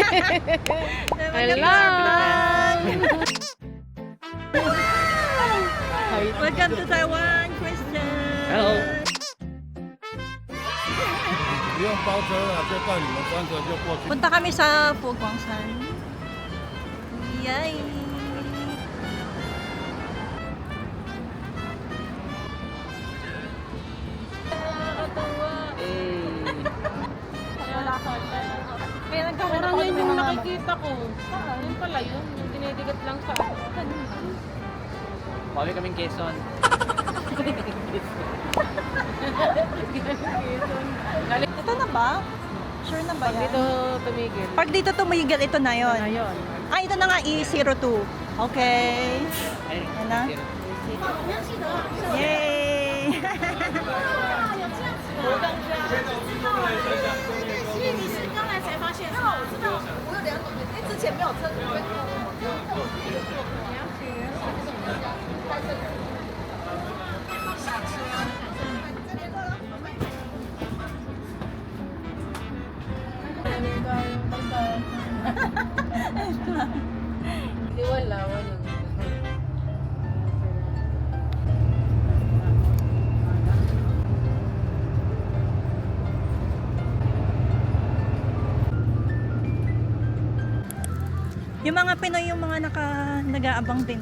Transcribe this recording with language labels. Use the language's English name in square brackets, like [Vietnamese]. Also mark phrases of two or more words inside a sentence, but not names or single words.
[English] Hello! Welcome to Taiwan, Christian. Hello. [Chinese] 不用包车了，就带你们3个就过去。 [Filipino] Punta kami sa Fugwangshan. Yay! Parang yun yung nakikita ko. Yun pala yun. Yung dinidigat lang sa akin. Bawi kaming Quezon. Ito na ba? Sure na ba yan? Dito tumigil. Pag dito tumigil, ito na yon. Ayun. Ah, ito na nga, E02. Okay. Ay, Yan na. Yay! [Chinese] 所以你是刚来才发现是吗？我知道，我有2种，因为之前没有车，你会跟我。 [Filipino] Hindi wala. Yung mga Pinoy, yung mga nag-aabang din.